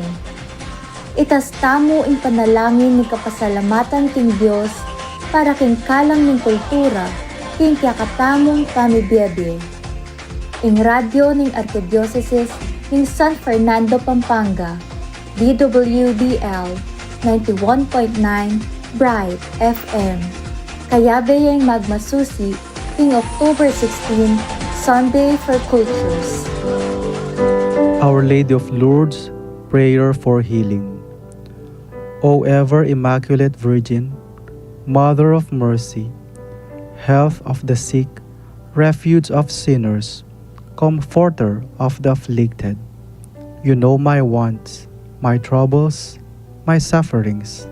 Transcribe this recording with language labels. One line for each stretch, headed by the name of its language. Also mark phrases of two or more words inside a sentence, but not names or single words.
Pampanga: Itas tamo ing panalangin ni kapasalamatan king Dios para king kalang ning kultura king kakatamong pamibiyebe. Ing radyo ning Arkidiocese ning San Fernando, Pampanga, DWBL 91.9 Bright FM. Kayabe yung magmasusi king October 16, Sunday for Cultures.
English: Our Lady of Lourdes, Prayer for Healing. O ever Immaculate Virgin, Mother of Mercy, Health of the sick, Refuge of sinners, Comforter of the afflicted, you know my wants, my troubles, my sufferings.